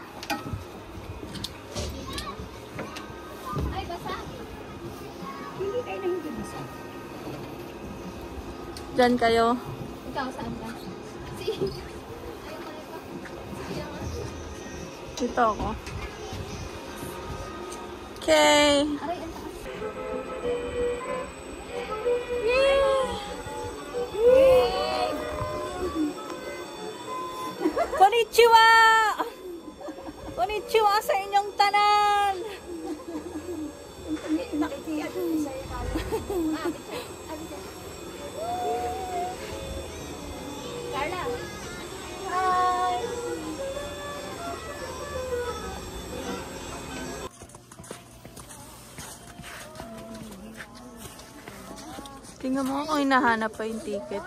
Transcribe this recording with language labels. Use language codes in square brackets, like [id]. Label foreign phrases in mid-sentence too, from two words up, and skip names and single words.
[tl] Ay, basa. Diyan kayo. Ikaw, saan ka? Dito ako. Okay. Konnichiwa! Konnichiwa sa inyong tanan! Carla. Hi! Tingnan mo kung hinahanap pa yung ticket.